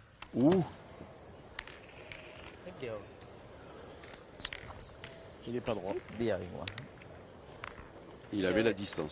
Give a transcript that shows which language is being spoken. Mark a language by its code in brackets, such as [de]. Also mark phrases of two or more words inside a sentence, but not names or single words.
[th] Ouh, นิดเดียว [fr] Il est pas droit. [th] เดียวเองวะ [fr] il avait la distance.